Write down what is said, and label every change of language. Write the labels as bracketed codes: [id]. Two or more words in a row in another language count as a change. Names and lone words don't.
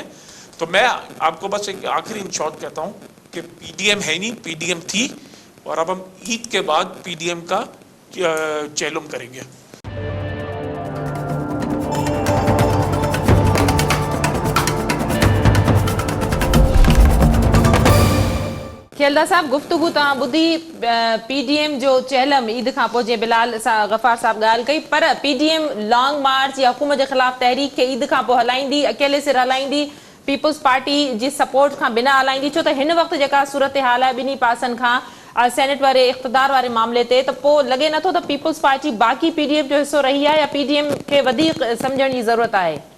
[ur] تو میں آپ کو بس ایک آخری [en] in short [ur] کہتا ہوں کہ پی ڈی ایم ہے نہیں, پی ڈی ایم تھی, اور اب ہم عید کے بعد پی ڈی ایم کا چیلم کریں گے. [sd] खेलदा साहब गुफ्तगू तव्हां ॿुधी PDM जो चहलम ईद खां पोइ जीअं बिलाल गफ़ार साहब ॻाल्हि कई, पर PDM [en] long march [sd] या हुकूमत जे ख़िलाफ़ तहरीक खे ईद खां पोइ हलाईंदी, अकेले सिर हलाईंदी, पीपल्स पार्टी जी सपोर्ट खां बिना हलाईंदी? छो त हिन वक़्तु जेका सूरत हाल आहे ॿिन्ही पासनि खां सेनेट वारे इक़्तिदार वारे मामले ते, त पोइ लॻे नथो त पीपल्स पार्टी बाक़ी PDM जो हिसो रही आहे या PDM खे वधीक सम्झण जी ज़रूरत आहे?